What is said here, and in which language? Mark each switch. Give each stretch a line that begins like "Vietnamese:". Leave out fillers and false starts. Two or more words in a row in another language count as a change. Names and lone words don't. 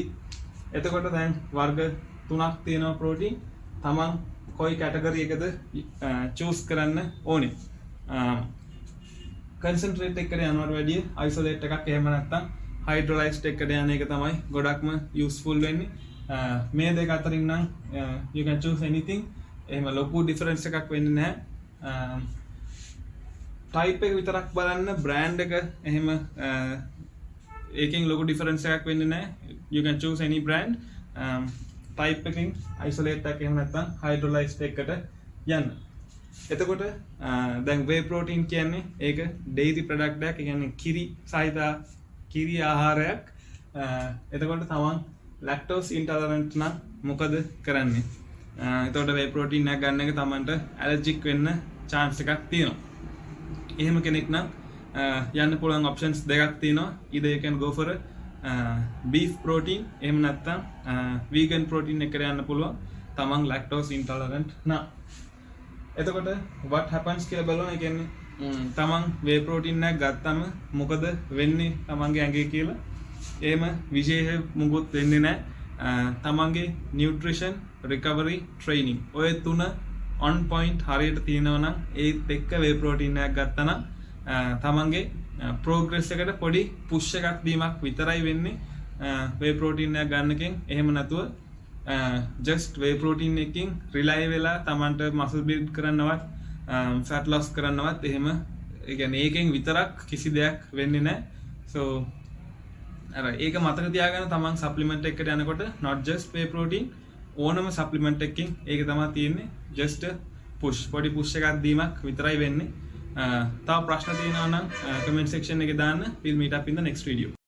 Sinhala: එතකොට දැන් වර්ග තුනක් තියෙනවා protein. තමන් කොයි කැටගරි එකද choose කරන්න ඕනේ. concentrate එකට යනවට වැඩිය isolate එකක් එහෙම නැත්නම් hydrolyzed එකට යන එක තමයි ගොඩක්ම useful වෙන්නේ. මේ දෙක අතරින් නම්
English: you can choose anything.
Sinhala: එහෙම ලොකු difference එකක් වෙන්නේ නැහැ. type එක විතරක් බලන්න brand එක එහෙම ඒකෙන් ලොකු difference එකක් වෙන්නේ නැහැ.
English: you can choose any brand.
Sinhala: type එකකින් isolate එකක් එහෙම නැත්නම් hydrolyzed එකකට යන්න. එතකොට දැන්
English: whey protein
Sinhala: කියන්නේ ඒක dairy product එකක්. ඒ කියන්නේ කිරි සහිත කිරි ආහාරයක්. එතකොට තමන්
English: lactose intolerant
Sinhala: නම් මොකද කරන්නේ? එතකොට
English: whey protein
Sinhala: එකක් ගන්න එක තමන්ට allergic වෙන්න chance එකක් තියෙනවා. එහෙම කෙනෙක් නම් යන්න පුළුවන් options දෙකක් තියෙනවා.
English: either you can go for beef protein
Sinhala: එහෙම නැත්නම්
English: vegan protein
Sinhala: එකට යන්න පුළුවන් තමන්
English: lactose intolerant නම්.
Sinhala: එතකොට
English: what happens
Sinhala: කියලා බලනවා. ඒ කියන්නේ තමන්
English: whey protein
Sinhala: එකක් ගත්තම මොකද වෙන්නේ තමන්ගේ ඇඟේ කියලා. එහෙම විශේෂ මුකුත් වෙන්නේ නැහැ. තමන්ගේ
English: nutrition recovery training
Sinhala: ඔය තුන
English: on point
Sinhala: හරියට තියෙනවා නම් ඒත් එක්ක
English: whey protein
Sinhala: එකක් ගත්තා නම් තමන්ගේ progress එකට පොඩි push එකක් දීමක් විතරයි වෙන්නේ
English: whey protein
Sinhala: එකක් ගන්නකෙන්. එහෙම නැතුව
English: just whey protein
Sinhala: එකකින් rely වෙලා තමන්ට
English: muscle build
Sinhala: කරන්නවත්
English: fat loss
Sinhala: කරන්නවත් එහෙම ඒ කියන්නේ ඒකෙන් විතරක් කිසි දෙයක් වෙන්නේ නැහැ. so අර ඒක මතක තියාගන්න තමන් supplement එකකට යනකොට
English: not just whey protein
Sinhala: ඕනම supplement එකකින් ඒක තමයි තියෙන්නේ. just පොඩි push එකක් දීමක් විතරයි වෙන්නේ. තව ප්‍රශ්න තියෙනවා නම්
English: comment section
Sinhala: එකේ දාන්න.
English: we'll meet up in the next video.